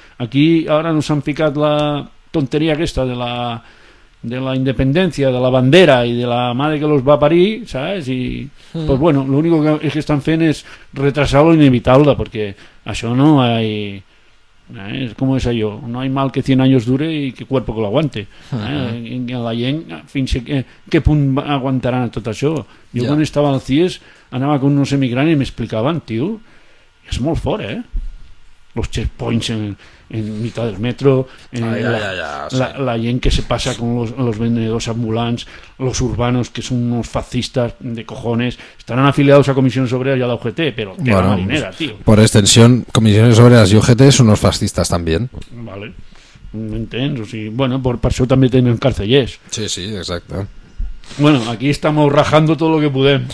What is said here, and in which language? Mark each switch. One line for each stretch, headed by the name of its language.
Catalan: Aquí ara no s'han ficat la tonteria aquesta de la independència, de la bandera i de la mare que los va parir, ¿sabes? I, pues bueno, l'únic que estan fent és retrasar lo inevitable, perquè això
Spanish: no hay... ¿Cómo es ello? No hay mal que 100 años dure y que cuerpo que lo aguante.
Catalan: La gent, fins a què punt aguantaran tot això? Jo quan estava al CIES anava
Spanish: con unos emigrants
Catalan: i m'explicaven, tio, és molt fort, eh?
Spanish: Los checkpoints en mitad del metro,
Catalan: la gent que se passa
Spanish: con los vendedors ambulants, los urbanos que son unos fascistas de cojones, estarán afiliados a Comisiones Obreras y a la UGT, pero que bueno, la marinera, tío. Por extensión, Comisiones Obreras y UGT son unos fascistas también.
Catalan: Vale, entens, o sigui, bueno, per això també tenen carcellers. Sí, sí, exacte.
Spanish: Bueno, aquí estamos rajando todo lo que podem.